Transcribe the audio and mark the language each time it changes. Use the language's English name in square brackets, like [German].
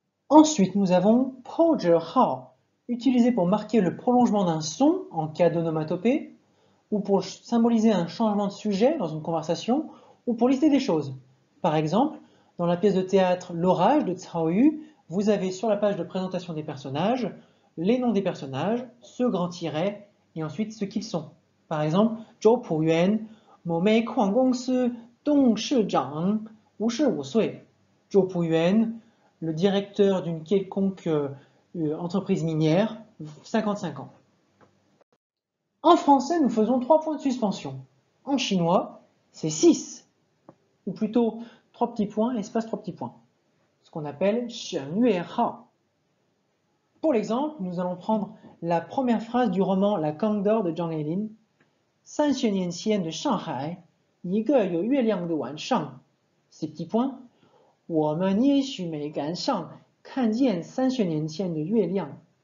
[French] Ensuite, nous avons 破折号, utilisé pour marquer le prolongement d'un son en cas d'onomatopée, ou pour symboliser un changement de sujet dans une conversation, ou pour lister des choses. Par exemple, dans la pièce de théâtre L'Orage de Cao Yu, vous avez sur la page de présentation des personnages, les noms des personnages, ce grand tiret, et ensuite ce qu'ils sont. Par exemple, Zhou Puyuan, [Chinese] 某煤矿公司董事长55岁. [French] Zhou Puyuan, le directeur d'une quelconque entreprise minière, 55 ans. En français, nous faisons 3 points de suspension. En chinois, c'est 6. Ou plutôt 3 petits points, espace 3 petits points. Ce qu'on appelle 省略号. Pour l'exemple, nous allons prendre la première phrase du roman La Canne d'or de Zhang Heilin. [Chinese] 30年前的上海，一个有月亮的晚上. [French] Ces petits points. [Chinese] 我们也许没赶上看见30年前的月亮.